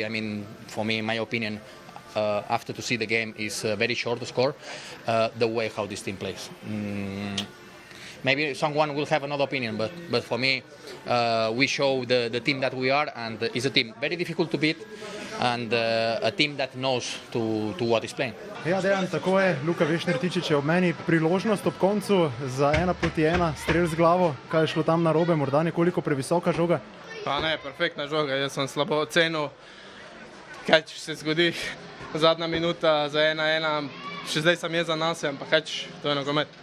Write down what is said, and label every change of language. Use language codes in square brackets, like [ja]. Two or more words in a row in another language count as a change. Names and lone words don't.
[en] I mean, for me, in my opinion, after to see the game is very short. The score, the way how this team plays. Maybe someone will have another opinion, but for me, we show the team that we are, and it's a team very difficult to beat, and a team that knows to what is playing. [sl] Ja, Dejan, tako je. Luka Vešner-Tičič je ob meni. Priložnost ob koncu za 1-1, strel z glavo. Kaj je šlo tam narobe? Morda nekoliko previsoka žoga? Pa ne, perfektna žoga. Jaz sem slabo ocenil, kaj se zgodi. Zadnja minuta za 1-1. Še zdaj sem jezan nase, ampak to je nogomet.